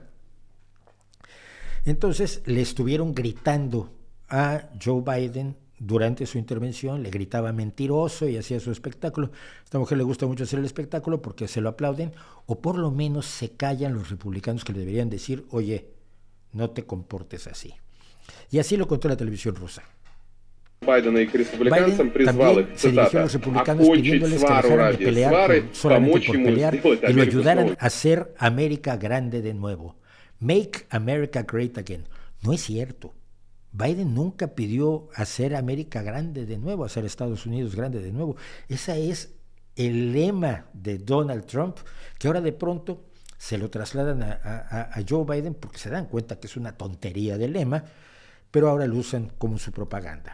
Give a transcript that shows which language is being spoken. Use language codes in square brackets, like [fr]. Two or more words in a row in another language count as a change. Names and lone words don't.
[es] Entonces le estuvieron gritando a Joe Biden durante su intervención, le gritaba mentiroso y hacía su espectáculo. A esta mujer le gusta mucho hacer el espectáculo porque se lo aplauden, o por lo menos se callan los republicanos que le deberían decir, oye, no te comportes así. Y así lo contó la televisión rusa. [ru] Байдена и к республиканцам призвал их, [es] se dirigió a [ru] цитата, [es] los republicanos [ru] «окончить [es] pidiéndoles que [ru] свару [es] dejaran de [ru] ради [es] pelear [ru] свары, [es] solamente [ru] помочь [es] por [ru] ему [es] pelear [ru] сделать [es] y lo [ru] Америку [es] ayudaran [ru] снова». [es] a hacer América grande de nuevo. [en] Make America great again. [es] No es cierto. Biden nunca pidió hacer América grande de nuevo, hacer Estados Unidos grande de nuevo. Ese es el lema de Donald Trump, que ahora de pronto se lo trasladan a Joe Biden porque se dan cuenta que es una tontería de lema, pero ahora lo usan como su propaganda.